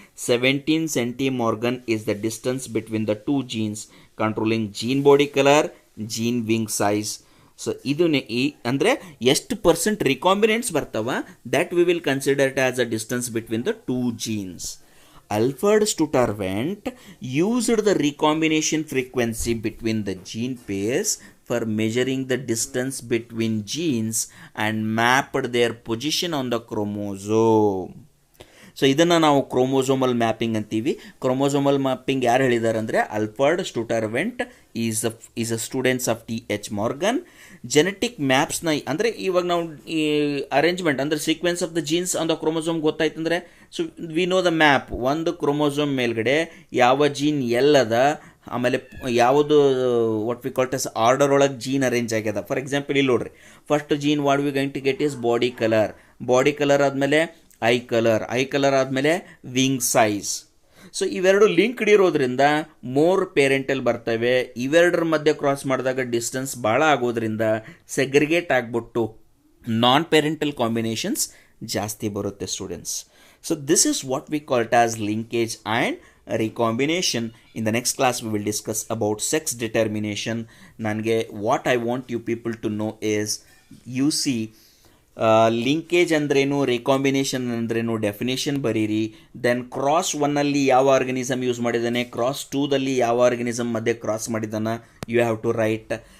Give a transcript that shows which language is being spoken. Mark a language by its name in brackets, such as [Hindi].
[English] 17 centimorgan is the distance between the two genes controlling gene body colour, gene wing size. [Kannada] So ಇದನ್ನೇ ಅಂದರೆ ಎಷ್ಟು percent ರಿಕಾಂಬಿನೆಂಟ್ಸ್ ಬರ್ತವ [English] That we will consider it as a distance between the two genes. Alfred Stutterwent used the recombination frequency between the gene pairs for measuring the distance between genes and mapped their position on the chromosome. [Kannada] So ಇದನ್ನು ನಾವು chromosomal mapping ಅಂತೀವಿ. Chromosomal mapping ಯಾರು ಹೇಳಿದ್ದಾರೆ ಅಂದರೆ Alfred ಸ್ಟುಟರ್ವೆಂಟ್ [English] is a students of [Kannada] T.H. Morgan. Genetic ಮ್ಯಾಪ್ಸ್ನ ಅಂದರೆ ಇವಾಗ ನಾವು ಈ ಅರೇಂಜ್ಮೆಂಟ್ ಅಂದರೆ [English] sequence of the genes on the chromosome [Kannada] ಗೊತ್ತಾಯ್ತಂದರೆ, [English] So we know the map. [Kannada] ಒಂದು ಕ್ರೋಮೋಸೋಮ್ ಮೇಲ್ಗಡೆ ಯಾವ ಜೀನ್ ಎಲ್ಲದ, ಆಮೇಲೆ ಯಾವುದು [English] what we call as order [Kannada] ಒಳಗೆ ಜೀನ್ ಅರೇಂಜ್ ಆಗ್ಯದ. [English] for example [Kannada] ಇಲ್ಲಿ ನೋಡ್ರಿ, [English] First gene what we going to get is body colour, body colour ಆದಮೇಲೆ eye colour ಆದಮೇಲೆ wing size. [Kannada] ಸೊ ಇವೆರಡು ಲಿಂಕ್ಡ್ ಇರೋದ್ರಿಂದ ಮೋರ್ ಪೇರೆಂಟಲ್ ಬರ್ತವೆ. ಇವೆರಡರ ಮಧ್ಯೆ ಕ್ರಾಸ್ ಮಾಡಿದಾಗ ಡಿಸ್ಟೆನ್ಸ್ ಭಾಳ ಆಗೋದ್ರಿಂದ ಸೆಗ್ರಿಗೇಟ್ ಆಗಿಬಿಟ್ಟು ನಾನ್ ಪೇರೆಂಟಲ್ ಕಾಂಬಿನೇಷನ್ಸ್ ಜಾಸ್ತಿ ಬರುತ್ತೆ students. [English] So this is what we call it as linkage and recombination. In the next class we will discuss about sex determination. [Kannada] ನನಗೆ [English] What I want you people to know is, you see linkage ಅಂದ್ರೇನು, recombination ಅಂದ್ರೇನು definition ಬರೀರಿ. [Kannada] Then cross 1ಅಲ್ಲಿ ಯಾವ organism use ಮಾಡಿದ್ದಾನೆ, cross 2ದಲ್ಲಿ ಯಾವ organism ಮಧ್ಯೆ cross ಮಾಡಿದ್ದಾನೆ, [English] You have to write.